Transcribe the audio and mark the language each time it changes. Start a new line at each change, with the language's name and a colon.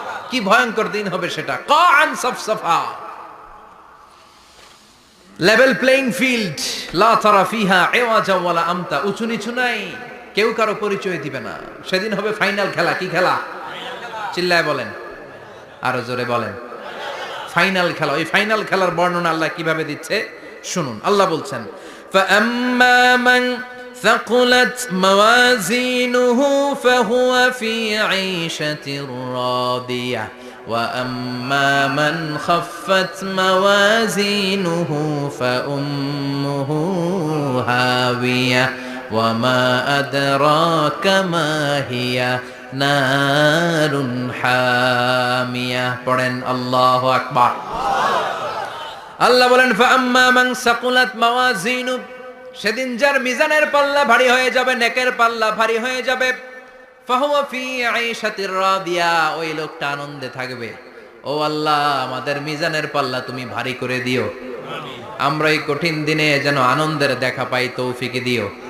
Bangla: কি ভয়ঙ্কর দিন হবে সেটা। কান সাফসাফা, লেভেল প্লেইং ফিল্ড, লা তারা ফিহা ইওয়াজা ওয়ালা আমতা, উঁচু নিচু নাই, কেউ কারো পরিচয় দিবে না। সেদিন হবে ফাইনাল খেলা। কি খেলা? চিল্লায় বলেন, আরো জোরে বলেন। ফাইনাল খেলা। ওই ফাইনাল খেলার বর্ণনা আল্লাহ কিভাবে দিচ্ছে শুনুন।
Arabic: আল্লাহ বলছেন, فَأَمَّا مَنْ ثَقُلَتْ مَوَازِينُهُ فَهُوَ فِي عِيشَةٍ رَاضِيَةٍ وَأَمَّا مَنْ خَفَّتْ مَوَازِينُهُ فَأُمُّهُ هَاوِيَةٌ وَمَا أَدْرَاكَ مَا هِيَ নারুন হামিয়া।
Bangla: পড়েন আল্লাহু আকবার। আল্লাহ বলেন, ফাআম্মা মান সাকুলাত মাওয়াজিনু, সেদিন যার মিজানের পাল্লা ভারী হয়ে যাবে, নেকের পাল্লা ভারী হয়ে যাবে, ফাহুয়া ফি আইশাতির রাদিয়া, ওই লোকটা আনন্দে থাকবে। ও আল্লাহ, আমাদের মিজানের পাল্লা তুমি ভারী করে দিও, আমরা এই কঠিন দিনে যেন আনন্দের দেখা পাই, তৌফিক দিও।